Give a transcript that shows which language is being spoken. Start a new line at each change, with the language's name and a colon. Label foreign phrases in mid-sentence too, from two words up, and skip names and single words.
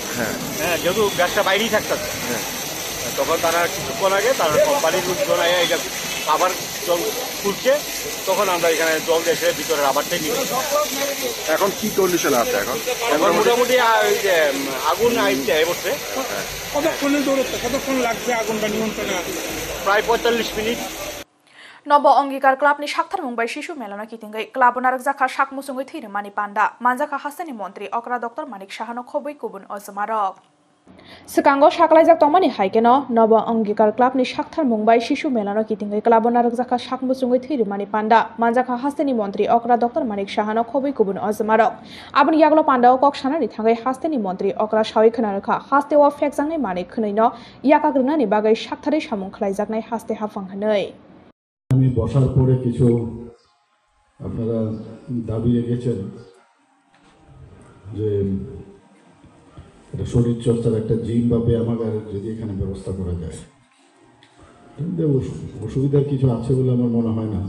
Bangla: যেহেতু গ্যাসটা বাইরেই থাকতেছে, তখন তারা কিছুক্ষণ আগে তারা কোম্পানির লোকজন এটা আবার জল খুলছে, তখন আমরা এখানে জল এসে ভিতরে আবারটাই নিয়ে। এখন কি কন্ডিশন আছে? এখন মোটামুটি আগুন আইতে বসছে। কতক্ষণ লাগছে আগুনটা নিয়ন্ত্রণে? প্রায় 45 মিনিট।
Bodo: नब अंगीकार क्लाबनि साक्थार मुंबाई शिशु मेलना कितिंगै क्लाब नारक जाखा साक मुसुंगै थैर मानि पान्डा मानजाखा हास्तानि मन्त्री अकरा डक्टर मानिक साहानो खबै गुबुन अजमारक सिकांगो साकलाइजाक तंमानि हाइकेनो नब अंगीकार क्लाबनि साक्थार मुंबाई शिशु मेलना कितिंगै क्लाब नारक जाखा साक मुसुंगै थैर मानि पान्डा मानजाखा हास्तानि मन्त्री अकरा डक्टर मानिक साहानो खबै गुबुन अजमारक आबनि यागलो पान्डाओ कक सानानि थांगै हास्तानि मन्त्री अकरा सावै खोनारखा हास्तेवा फेकजांनाय मानि खोनैनो याकाग्रनानि बागै साक्थारै सामुं खलाइजाकनाय हास्ते हाफांहनै
Bangla: আমি বসার পরে কিছু আপনারা দাবি রেখেছেন যে এটা শরীর চর্চার একটা জিম বা ব্যায়ামাগার যদি এখানে ব্যবস্থা করা যায়, কিন্তু অসুবিধার কিছু আছে বলে আমার মনে হয় না।